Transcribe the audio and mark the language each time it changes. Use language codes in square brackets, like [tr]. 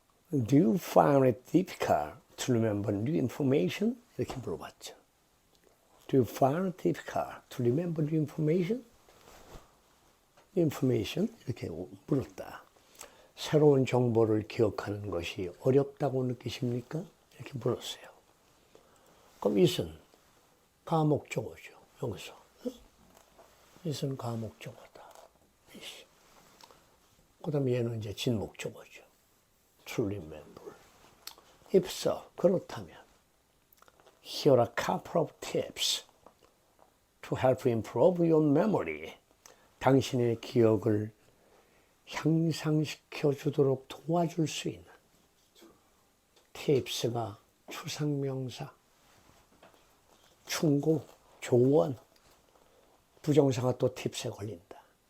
[en] Do you find it difficult to remember new information? [ko] 이렇게 물어봤죠. [en] Do you find it difficult to remember new information? [ko] information? 이렇게 물었다. 새로운 정보를 기억하는 것이 어렵다고 느끼십니까? 이렇게 물었어요. 그럼 it은 가목적어죠. 여기서. it은 가목적어다. 그 다음에 얘는 이제 진목적어죠. [en] to remember. If so, [ko] 그렇다면 [en] here are a couple of tips to help improve your memory. [ko] 당신의 기억을 향상시켜 주도록 도와줄 수 있는 tips가 추상명사, 충고, 조언, 부정사가 또 팁스에 걸린다.